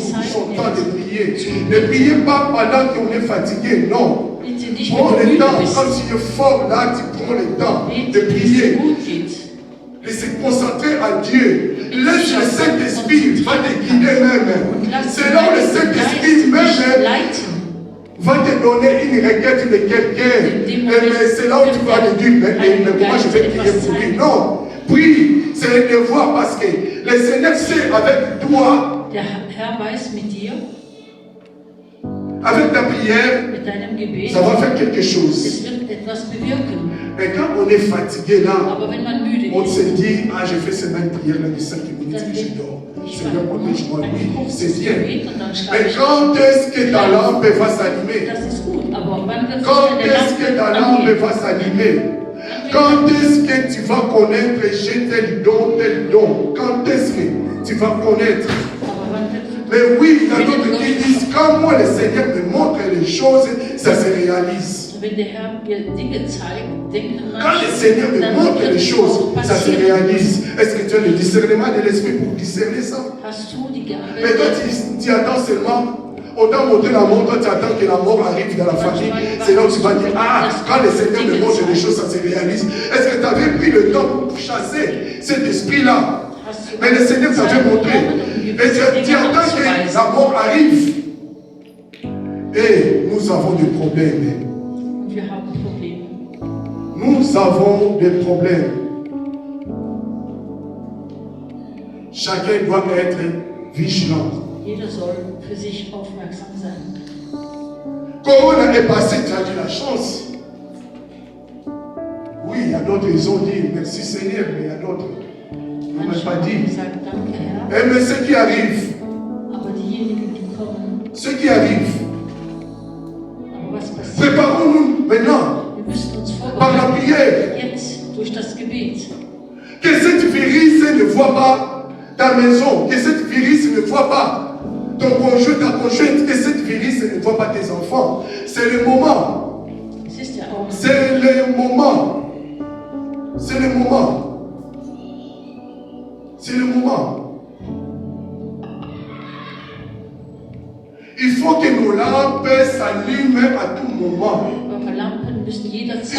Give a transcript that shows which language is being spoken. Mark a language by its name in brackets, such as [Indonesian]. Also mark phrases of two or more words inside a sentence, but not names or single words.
[French] toujours [German] Zeit [French] son temps de [German] nimmt, [French] prier, ne priez pas pendant qu'on est fatigué, non. [German] bitte nicht, [French] Prends [German] wenn du [French] le [German] müde [French] temps, [German] bist. [French] comme tu es fort là, tu prends le temps de [German] Bete, bis es [French] prier, [German] dir gut geht. [French] de se concentrer à Dieu. Laisse le Saint-Esprit va te guider même. [German] Und lass [French] C'est là où le [German] den [French] Saint-Esprit [German] Geist dich [French] même [German] leiten. [French] va te donner une requête de quelqu'un. Mais c'est là où tu vas te dire, mais moi je vais prier pour lui. Non, prie, c'est le devoir parce que le Seigneur sait avec toi. [German] Der Herr weiß mit dir, [French] Avec ta prière, [German] mit deinem Gebet, [French] ça va faire quelque chose. [German] es wird etwas bewirken. [French] Et quand on est fatigué là, [German] Aber wenn man müde [French] on se [German] ist, [French] dit, ah, j'ai fait seulement une prière là de 5 minutes [German] dann [French] et je [German] denkt [French] dors. [German] ich [French] Seigneur, protège-moi. [German] ein [French] Oui, [German] kurzes [French] c'est bien. [German] Gebet und dann schlafe [French] Mais [German] ich. [French] quand est-ce que ta lampe va s'allumer? [German] Das ist gut, aber wann wird [French] Quand [German] sich [French] est-ce que [German] deine [French] ta [German] Lampe [French] lampe [German] angehen? [French] va s'allumer? Quand est-ce que tu vas connaître, j'ai tel don, tel don? Quand est-ce que tu vas connaître? [German] Aber wann wird [French] Mais oui, il y a d'autres qui disent, quand moi le Seigneur me montre les choses, ça se réalise. [German] Wenn der Herr mir Dinge zeigt, denken [French] Quand le Seigneur me montre les choses, ça se réalise. Est-ce que tu as le discernement de l'esprit pour discerner ça? [German] Hast du die Gabe? [French] Mais toi, tu attends seulement, autant montrer la mort, toi tu attends que la mort arrive dans la famille. C'est là où tu vas dire, ah, quand le Seigneur me montre les choses, ça se réalise. Est-ce que tu avais pris le temps pour chasser cet esprit-là? Mais le Seigneur t'avait montré. Et tu attends que la mort arrive. Et nous avons des problèmes. [German] Wir haben Probleme. [French] Nous avons des problèmes. Chacun doit être vigilant. [German] Jeder soll für sich aufmerksam sein. [French] Corona est passé, tu as eu la chance. Oui, il y a d'autres, ils ont dit merci Seigneur, mais il y a d'autres. Ils n'ont même pas dit. [German] Sagt danke, Herr. [French] Et mais ce qui arrive, [German] Aber diejenigen, die kommen, [French] ce qui arrive, [German] aber was passiert? [French] préparons-nous maintenant [German] Wir müssen uns [French] par la [German] vorbereiten. [French] prière. [German] Jetzt durch das Gebet. [French] Que cette virus ne voit pas ta maison, que cette virus ne voit pas ton conjoint, ta conjointe, que cette virus ne voit pas tes enfants. C'est le moment. [German] Es ist der Augenblick. [French] C'est le moment. C'est le moment. C'est le moment. Il faut que nos lampes s'allument à tout moment. [German] Eure Lampen müssen jederzeit